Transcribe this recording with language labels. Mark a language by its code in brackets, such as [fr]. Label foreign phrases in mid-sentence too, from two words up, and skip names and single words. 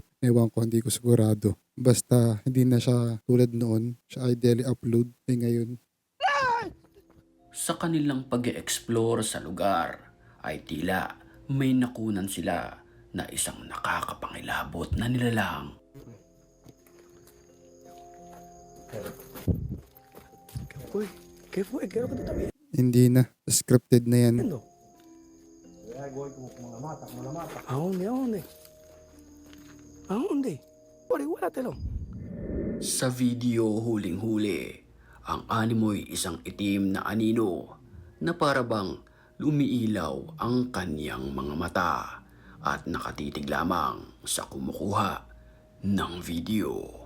[tl] Ewan ko, hindi ko sigurado. Basta hindi na siya tulad noon, siya ay [en] daily upload. [tl] Ngayon, Sa kanilang pag-e-explore sa lugar ay tila may nakunan sila na isang nakakapangilabot na nilalang. [es] ¿Qué fue? ¿Qué es lo que tú estás viendo? [tl] hindi na. Scripted na yan. [es] ¿A dónde? ¿A dónde? ¿A dónde? Igualatelo. [tl] Sa video huling-huli, ang animoy isang itim na anino na parabang lumiilaw ang kanyang mga mata at nakatitig lamang sa kumukuha ng video.